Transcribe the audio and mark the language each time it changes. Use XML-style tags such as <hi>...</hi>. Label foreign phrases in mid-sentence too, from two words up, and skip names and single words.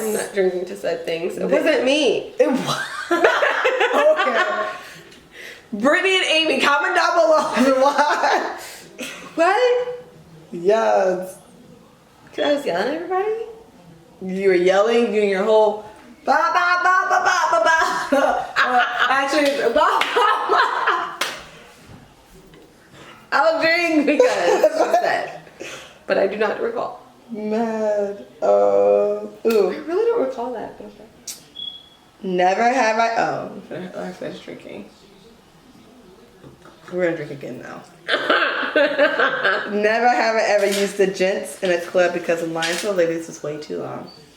<en>I'm not drinking to said things. It wasn't me. It was. Okay. Brittany and Amy, comment down below why. What? Yes. Cause I was yelling at everybody? You were yelling, doing your whole ba ba ba ba ba ba ba. Actually, ba ba ba. I'll drink because she said. But I do not recall. Mad. I Ooh. really don't recall that. But okay. Never have I finished drinking. We're gonna drink again now. Never have I ever used the gents in a club because the line for the ladies was way too long.</en>